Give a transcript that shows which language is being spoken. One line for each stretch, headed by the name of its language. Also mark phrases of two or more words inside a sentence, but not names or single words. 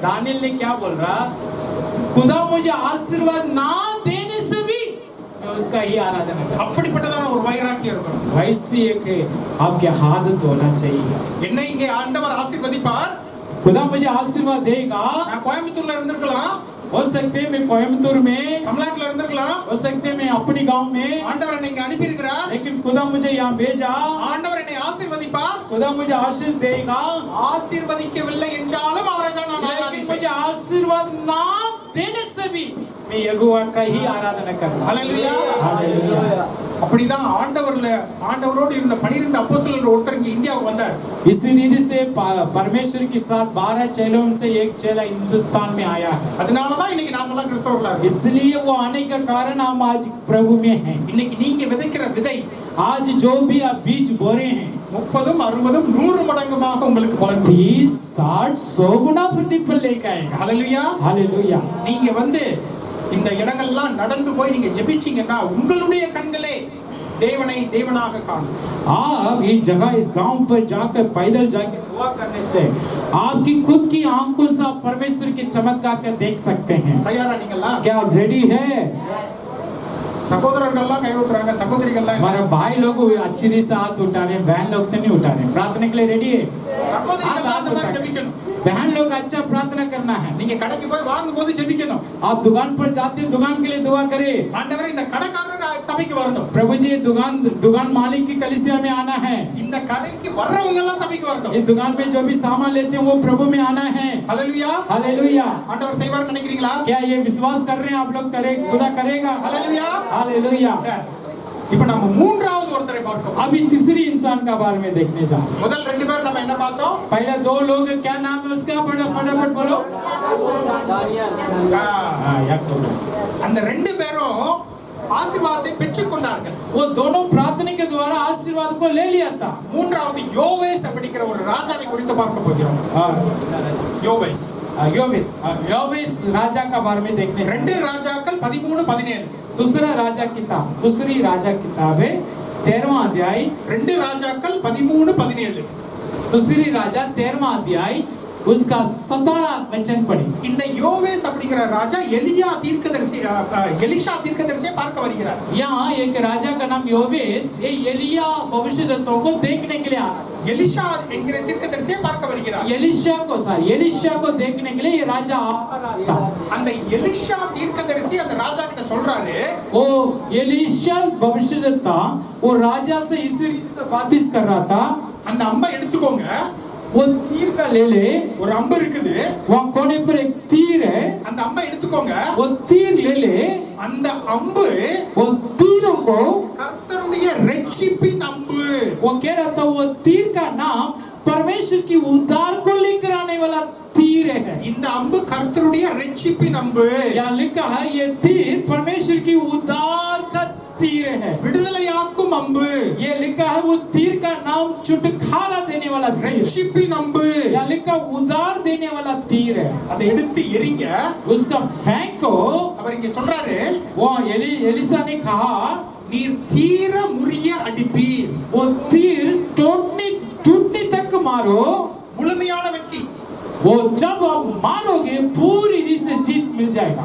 Hindi: दानियल ने क्या बोल रहा, खुदा मुझे आशीर्वाद ना देने से भी मैं उसका ही आराधना करूं।
Tamil: அப்படிப்பட்டதான ஒரு வைராக்கியம் இருக்கணும்.
Hindi: वैसी एक आपके आदत होना चाहिए।
Tamil: என்னை இங்கே ஆண்டவர் ஆசீர்வதிப்பார்.
Hindi: खुदा मुझे आशीर्वाद देगा।
Tamil: நான் கோயம்புத்தூர்ல இருந்திருக்கலாம்,
Hindi: हो सकते हैं मैं कोयम्बतूर में,
Tamil: தமிழ்நாட்டுல இருந்திருக்கலாம்.
Hindi: हो सकते हैं मैं अपनी गांव में,
Tamil: ஆண்டவர் என்னை இங்க அனுப்பி இருக்கிறார்.
Hindi: लेकिन खुदा मुझे यहाँ भेजा।
Tamil: ஆண்டவர் என்னை ஆசீர்வதிப்பார்.
Hindi: खुदा मुझे आशीष देगा,
Tamil: ஆசீர்வதிக்கவில்லை என்றாலும் அவரை தான் நான்
Hindi: लेकिन
Tamil: ஆராதிப்பேன்.
Hindi: मुझे आशीर्वाद ना देने से भी मैं यहोवा का ही आराधना करूंगा।
Tamil: ஹalleluya.
Hindi: हालेलुया।
Tamil: அப்படிதான் ஆண்டவரோடு இருந்த 12 அப்போஸ்தலர்கள் ஒருத்தர் இங்க இந்தியாவுக்கு வந்தார்.
Hindi: इसी रीति से परमेश्वर के साथ 12 चेलों से एक चेला हिंदुस्तान में आया है,
Tamil: அதனால தான் இன்னைக்கு நாமெல்லாம் கிறிஸ்தவர்களா இருக்கோம்.
Hindi: इसलिए वो आने का कारण हम आज प्रभु में हैं।
Tamil: இன்னைக்கு நீங்க விதைக்கிற விதை
Hindi: आज जो भी आप बीज बो रहे हैं
Tamil: 30, 60, 100 மடங்குமாக உங்களுக்கு பலன் கொடுக்கும்.
Hindi: 30, 60, 100 गुना प्रतिफल लेकर आएगा।
Tamil: ஹalleluya.
Hindi: हालेलुया।
Tamil: நீங்க வந்து இந்த இடங்கள்லாம் நடந்து போய் நீங்க ஜெபிச்சீங்கன்னா உங்களுடைய கண்களே தேவனை தேவனாக காணும்.
Hindi: आप इस जगह इस गांव पर जाकर पैदल जाकर दुआ करने से आपकी खुद की आंखों से आप परमेश्वर के चमत्कार को देख सकते हैं।
Tamil: தயாரா நீங்களா?
Hindi: क्या आप रेडी है?
Tamil: சகோதரர்கள்லாம் கை ஊத்துறாங்க, சகோதரிகள்லாம்
Hindi: हमारे भाई लोग अच्छी रीति से हाथ उठा रहे हैं, बहन लोग तो नहीं उठा रहे हैं। प्रार्थना के लिए रेडी है?
Tamil: சகோதரிகள் அந்த மாதிரி ஜெபிக்கணும்.
Hindi: बहन लोग अच्छा प्रार्थना करना है।
Tamil: நீங்க கடைக்கு போய் வாங்கும்போது ஜெபிக்கணும்.
Hindi: आप दुकान पर जाते हैं, दुकान के लिए दुआ करें,
Tamil: ஆண்டவரே இந்த கடைக்காரர் சபைக்கு வரணும்.
Hindi: प्रभु जी दुकान मालिक की कलीसिया में आना है।
Tamil: இந்த கடைக்கு வர்றவங்க எல்லாம் சபைக்கு வரணும்.
Hindi: इस दुकान में जो भी सामान लेते हैं वो प्रभु में आना है।
Tamil: ஹalleluya.
Hindi: हालेलुया।
Tamil: ஆண்டவர் செய்வார் நினைக்கிறீங்களா?
Hindi: क्या ये विश्वास कर रहे हैं आप लोग? करे खुदा करेगा।
Tamil: ஹalleluya.
Hindi: हालेलुया।
Tamil: சரி. இப்போ நம்ம மூன்றாவது ஒருத்தரை பார்க்கிறோம்.
Hindi: अभी तीसरी इंसान का बारे में देखने जा रहे हैं।
Tamil: முதல் ரெண்டு பேர் நம்ம என்ன பார்த்தோம்?
Hindi: पहले दो लोग, क्या नाम है उसका? फटाफट बोलो। याकूब।
Tamil: அந்த ரெண்டு பேரும் ஆசீர்வாதத்தை பெற்றுக்கொண்டார்கள்.
Hindi: वो दोनों प्रार्थना के द्वारा आशीर्वाद को ले लिया था।
Tamil: மூன்றாவது யோவேஸ் அப்படிங்கிற ஒரு ராஜாவை குறித்து பார்க்க போகிறோம். யோவேஸ்
Hindi: योवेस राजा का बारे में देखने जा रहे हैं।
Tamil: 2 ராஜாக்கள் 13, 17.
Hindi: दूसरी राजा किताब है 13वां अध्याय।
Tamil: 2 ராஜாக்கள் 13, 17.
Hindi: दूसरी राजा 13वां अध्याय उसका 17 वचन पढ़े।
Tamil: இந்த யோவேஸ் அப்படிங்கிற ராஜா எலிஷா தீர்க்கதரிசியை பார்க்க வருகிறார்.
Hindi: यहाँ एक राजा का नाम योवेस ये एलिया भविष्यद्वक्ताओं को देखने के लिए आ रहा है।
Tamil: எலிஷா என்கிற தீர்க்கதரிசியை பார்க்க வருகிறார்.
Hindi: एलिशा को देखने के लिए ये राजा आ रहा था।
Tamil: அந்த எலிஷா தீர்க்கதரிசி அந்த ராஜா கிட்ட சொல்றாரு,
Hindi: वो एलिशा भविष्यद्वक्ता वो राजा से इस रीति से बातचीत कर रहा था।
Tamil: அந்த அம்பை எடுத்துக்கோங்க.
Hindi: वो तीर का ले ले,
Tamil: ஒரு அம்பு இருக்குது.
Hindi: वहाँ कोने पर एक तीर है,
Tamil: அந்த அம்பை எடுத்துக்கோங்க.
Hindi: वो तीर ले ले।
Tamil: அந்த அம்பு
Hindi: वो तीरों को
Tamil: கர்த்தருடைய ரட்சிப்பின் அம்பு.
Hindi: वो कह रहा था वो तीर का नाम परमेश्वर की उद्धार को लेकर आने वाला तीर है।
Tamil: இந்த அம்பு கர்த்தருடைய ரட்சிப்பின் அம்பு.
Hindi: यहाँ लिखा है ये तीर परमेश्वर की उद्धार का तीर है।
Tamil: விடுதலையாக்கும் அம்பு.
Hindi: ये लिखा है वो तीर का नाम छुटकारा देने वाला तीर।
Tamil: ரட்சிப்பின் அம்பு.
Hindi: यहाँ लिखा उद्धार देने वाला तीर है।
Tamil: அதை எடுத்து எறிங்க.
Hindi: उसका फेंको।
Tamil: அவர் இங்க சொல்றாரு,
Hindi: वो एलिसा ने कहा
Tamil: நீர் தீர முறிய அடிப்பீர்.
Hindi: वो तीर टूटने तक मारो।
Tamil: முழுமையான வெற்றி.
Hindi: वो जब आप मारोगे पूरी रीति से जीत मिल जाएगा।